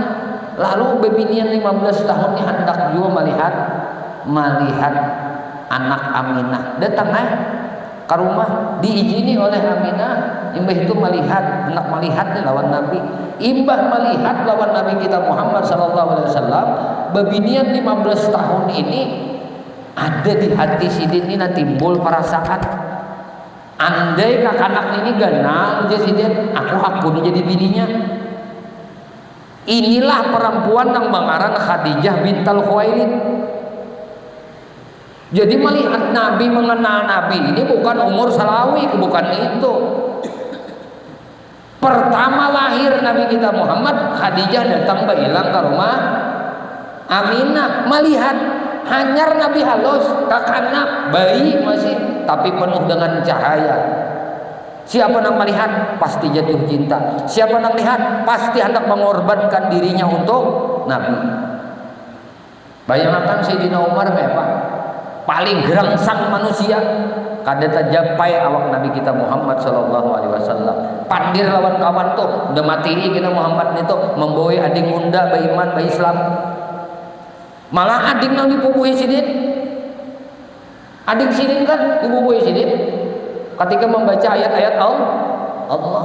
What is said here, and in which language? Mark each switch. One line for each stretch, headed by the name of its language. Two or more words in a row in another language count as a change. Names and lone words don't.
Banjar: Lalu bebinian 15 tahun ini hendak juga melihat anak Aminah. Datang ke rumah, diizini oleh Aminah. Imbah itu melihat lawan Nabi. Imbah melihat lawan Nabi kita Muhammad
Arabic: صلى الله عليه وسلم,
Banjar: bebinian 15 tahun ini ada di hati sidin ini timbul perasaan. Andai anak ini ganal aja sidin, aku jadi bininya. Inilah perempuan yang mengaran Khadijah bintal Khuwailid. Jadi melihat Nabi, mengenal Nabi ini bukan umur salawi, bukan itu. Pertama lahir Nabi kita Muhammad, Khadijah datang bailang ke rumah Aminah, melihat hanyar Nabi halus, kakanak bayi masih, tapi penuh dengan cahaya. Siapa yang melihat pasti jatuh cinta. Siapa yang melihat pasti hendak mengorbankan dirinya untuk Nabi. Bayangkan Sayyidina Umar Pak, paling gerangsang manusia, kada terjapai awak Nabi kita Muhammad
Arabic: صلى الله عليه وسلم.
Banjar: Pandir lawan kawan tuh udah mati kita Muhammad itu memboi ading unda baiman bai Islam. Malah ading nang dipupuhi sidin. Ading sidin kan dipupuhi sidin ketika membaca ayat-ayat Allah.